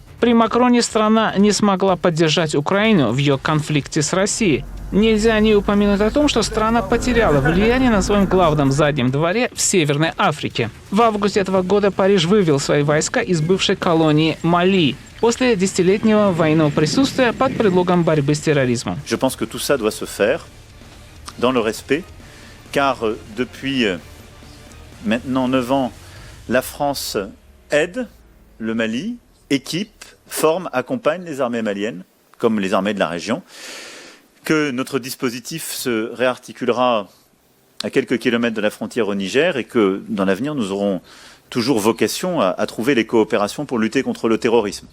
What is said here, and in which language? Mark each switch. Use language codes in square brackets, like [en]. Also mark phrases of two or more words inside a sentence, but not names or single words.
[ru] При Макроне страна не смогла поддержать Украину в ее конфликте с Россией. Нельзя не упомянуть о том, что страна потеряла влияние на своем главном заднем дворе в Северной Африке. В августе этого года Париж вывел свои войска из бывшей колонии Мали после десятилетнего военного присутствия под предлогом борьбы с терроризмом. [fr] Je pense que tout ça doit se faire dans le respect, car depuis maintenant 9 ans, la France aide le Mali, équipe, forme, accompagne les armées maliennes, comme les armées de la région, que notre dispositif se réarticulera à quelques kilomètres de la frontière au Niger et que dans l'avenir, nous aurons toujours vocation à trouver les coopérations pour lutter contre le terrorisme.